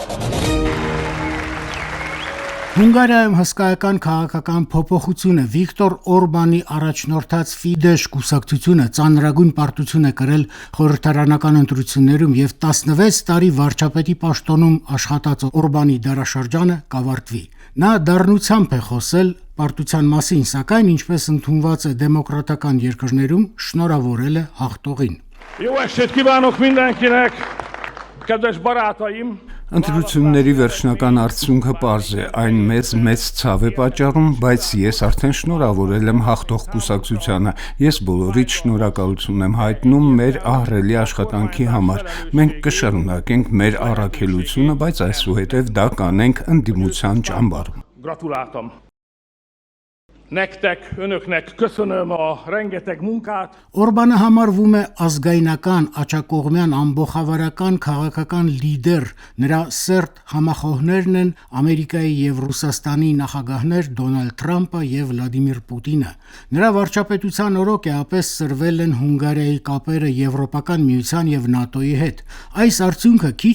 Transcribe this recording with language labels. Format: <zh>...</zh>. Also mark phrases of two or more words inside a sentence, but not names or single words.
<hy>Հունգարիայում հսկայական քաղաքական փոփոխություն է։ Վիկտոր Օրբանի առաջնորդած Ֆիդեշ կուսակցությունը ծանրագույն պարտություն է կրել խորհրդարանական ընտրություններում եւ 16 տարի վարչապետի պաշտոնում աշխատած Օրբանի դարաշրջանը կավարտվի։ Նա դառնությամբ է խոսել պարտության մասին, սակայն ինչպես ընդունված է դեմոկրատական երկրներում, շնորհավորել է հաղթողին։</hy> <hu>Jó estét kívánok mindenkinek, kedves barátaim!</hu> <hy>Ընտրությունների վերջնական արդյունքը պարզ է, այն մեծ ցավ է պատճառում, բայց ես արդեն շնորհավորել եմ հաղթող կուսակցությանը։ Ես բոլորիդ շնորհակալություն եմ հայտնում մեր ահռելի աշխատանքի համար։ Մենք կշարունակենք մեր առաքելությունը, բայց այսուհետև դա կանենք ընդդիմության ճամբարում։</hy> <hu>Gratuláltam! Nektek, önöknek köszönöm a rengeteg munkát.</hu> <hy>Օրբանը համարվում է ազգայնական, աչակողմյան, ամբողջավարական քաղաքական լիդեր։ Նրա սերտ համախոհներն են Ամերիկայի եւ Ռուսաստանի նախագահներ Դոնալդ Թրամփը եւ Վլադիմիր Պուտինը։ Նրա վարչապետության օրոք էապես սրվել են Հունգարիայի կապերը Եվրոպական միության եւ ՆԱՏՕ-ի հետ։ Այս արդյունքը քիչ</hy>